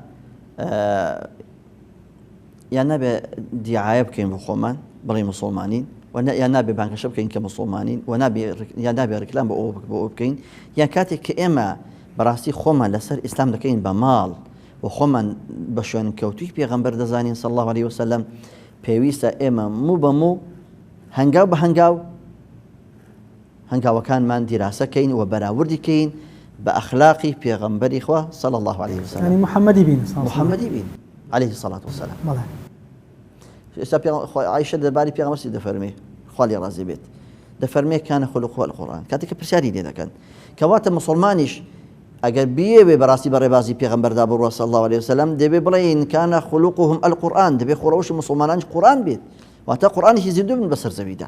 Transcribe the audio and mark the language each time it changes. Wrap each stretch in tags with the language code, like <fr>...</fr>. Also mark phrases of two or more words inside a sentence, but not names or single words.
<ckb>یان نابێ دیعایە بکەین بۆ خۆمان بڵێ موسڵمانین یان نابێ بانگەشە بکەین کە موسڵمانین و یان نابێ ڕکلام بە ئەوە بکەین یان کاتێک کە ئێمە بەڕاستی خۆمان لەسەر ئیسلام دەکەین بە ماڵ و خۆمان بە شوێن کەوتوی پێغەمبەر دەزانین</ckb> <ar>صلی الله عليه وسلم</ar> <ckb>پێویستە ئێمە موو بە موو هەنگاو بە هەنگاوەکانمان دیراسەکەین و بەراوردی کەین بە ئەخلاقی پێغەمبەری خوا</ckb> <ar>صلی الله عليه وسلم</ar> <ckb>ینی محەممەدی بین محەممەدی بین</ckb> <ar>عليه الصلاة والسلام</ar> <ckb>بەڵێ ئێستا عایشە دەرباری پێغەمبەر دەفەرمێ خوا لێ ڕازی بێت دەفەرمێ</ckb> <ar>کانە خولوقه القورآن</ar> <ckb>کاتێک پرسیاری لێ دەکەن کەواتە مسلمانیش ئەگەر بێ بەڕاستی بەڕێبازی پێغەمبەردا بڕوە</ckb> <ar>صلی الله عليه وسلم</ar> <ckb>دەبێ بڵێن</ckb> <ar>کانە خولوقهم القورآن</ar> <ckb>دەبێ خۆڕەوشی مسلمانانش قورآن بێت واتە قورآنێکی زیندوو بن بەسەر زەویدا</ckb>